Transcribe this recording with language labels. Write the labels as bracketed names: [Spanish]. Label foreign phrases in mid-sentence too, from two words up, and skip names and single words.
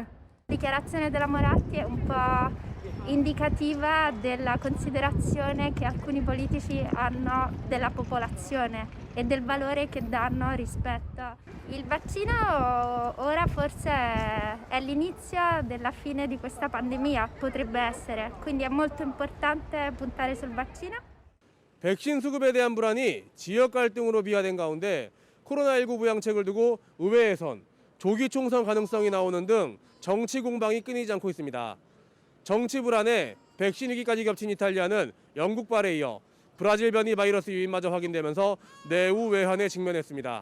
[Italian] La dichiarazione della Moratti è un po' indicativa della considerazione che alcuni politici hanno della popolazione e del valore che danno rispetto. Il vaccino ora forse è l'inizio della fine di questa pandemia, potrebbe essere, quindi è molto importante puntare sul vaccino. [Korean] 백신 수급에 대한 불안이 지역 갈등으로 비화된 가운데 코로나19 부양책을 두고 의회에선 조기 총선 가능성이 나오는 등 정치 공방이 끊이지 않고 있습니다. 정치 불안에 백신 위기까지 겹친 이탈리아는 영국발에 이어 브라질 변이 바이러스 유입마저 확인되면서 내후 외환에 직면했습니다.